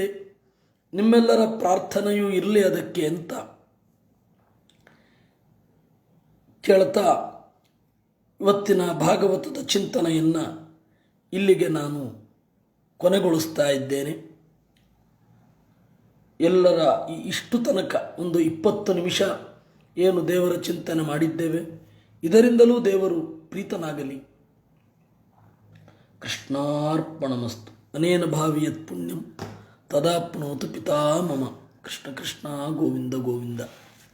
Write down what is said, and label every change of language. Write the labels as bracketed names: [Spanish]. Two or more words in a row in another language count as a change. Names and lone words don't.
[Kannada] ನಿಮ್ಮೆಲ್ಲರ ಪ್ರಾರ್ಥನೆಯೂ ಇರಲಿ ಅದಕ್ಕೆ ಅಂತ ಕೇಳ್ತಾ ಇವತ್ತಿನ ಭಾಗವತದ ಚಿಂತನೆಯನ್ನು ಇಲ್ಲಿಗೆ ನಾನು ಕೊನೆಗೊಳಿಸ್ತಾ ಇದ್ದೇನೆ. ಎಲ್ಲರ ಇಷ್ಟು ತನಕ ಒಂದು 20 ನಿಮಿಷ ಏನು ದೇವರ ಚಿಂತನೆ ಮಾಡಿದ್ದೇವೆ, ಇದರಿಂದಲೂ ದೇವರು ಪ್ರೀತನಾಗಲಿ. [Sanskrit] ಕೃಷ್ಣಾರ್ಪಣಮಸ್ತು. ಅನೇನ ಭಾವಿಯತ್ ಪುಣ್ಯಂ ತದಾಪ್ನೋತು ಪಿತಾ ಮಮ. ಕೃಷ್ಣ ಕೃಷ್ಣ ಗೋವಿಂದ ಗೋವಿಂದ.